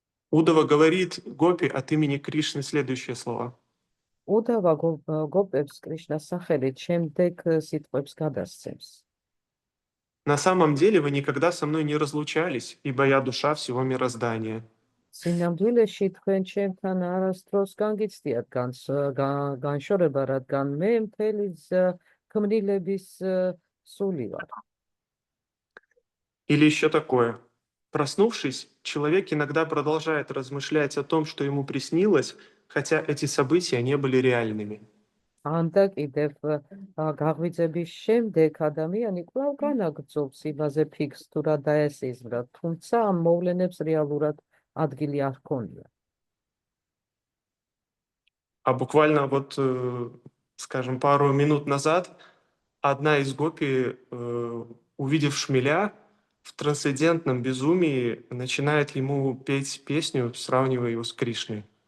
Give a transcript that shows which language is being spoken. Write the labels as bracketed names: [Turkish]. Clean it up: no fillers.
[Russian] Удава говорит гопи от имени Кришны следующие слова. [Georgian] უდავა გოპებს კრიშნას სახელით შემდეგ სიტყვებს გადასცემს. [Russian] На самом деле вы никогда со мной не разлучались, ибо я душа всего мироздания. [Georgian] სინამდვილეში თქვენ ჩემთან არასდროს განგიცდიათ განშორება, რადგან მე მთელი ქმნილების სული ვარ. [Russian] Или еще такое. Проснувшись, человек иногда продолжает размышлять о том, что ему приснилось, хотя эти события не были реальными. [Georgian] ანდა კიდევ გაღვიძების შემდეგ ადამიანი კვლავ განაგრძობს იმაზე ფიქრს, თუ რა დაესიზმრა, თუმცა ამ მოვლენებს რეალურად ადგილი არ ჰქონია. [Russian] А буквально скажем, пару минут назад одна из гопи, увидев шмеля, в трансцендентном безумии начинает ему петь песню, сравнивая его с Кришной.